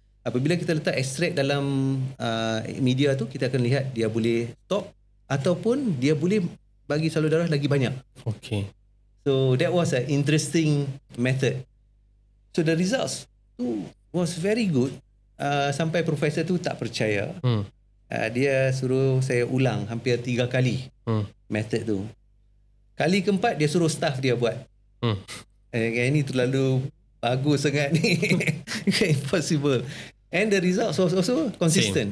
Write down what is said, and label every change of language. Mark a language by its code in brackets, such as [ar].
[ms] Apabila kita letak ekstrak dalam media tu, kita akan lihat dia boleh stop ataupun dia boleh bagi salur darah lagi banyak. [en] Okay. So that was an interesting method. So the results tu was very good. [ms] Sampai profesor tu tak percaya. Dia suruh saya ulang hampir 3 kali method tu. Kali keempat dia suruh staff dia buat. Ini terlalu bagus sangat ni. [en] Impossible. And the results was also consistent.